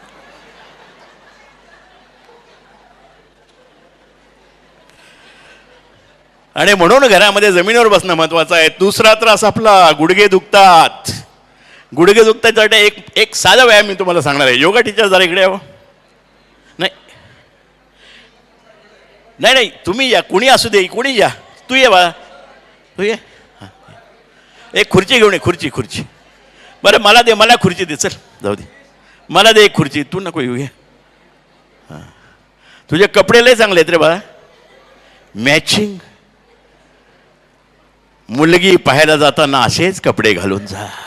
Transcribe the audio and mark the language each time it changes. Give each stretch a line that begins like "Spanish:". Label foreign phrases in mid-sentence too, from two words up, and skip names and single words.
Marathi: आणि म्हणून घरामध्ये जमिनीवर बसणं महत्वाचं आहे. दुसरा त्रास आपला गुडघे दुखतात. गुडघे दुखतात एक साधा व्यायाम मी तुम्हाला सांगणार आहे.
English: yoga teacher
Marathi: जरा इकडे यावं. नाही नाही नाही तुम्ही या, कुणी असू दे, कुणी या, तू ये बा, तू ये. एक खुर्ची घेऊन ये, खुर्ची खुर्ची. बरं मला दे, मला खुर्ची दे, चल जाऊ दे, मला दे एक खुर्ची, तू नको येऊ. घे. तुझे कपडे लय चांगले आहेत रे बाळा, मॅचिंग. मुलगी पाहायला जाताना असेच कपडे घालून जा.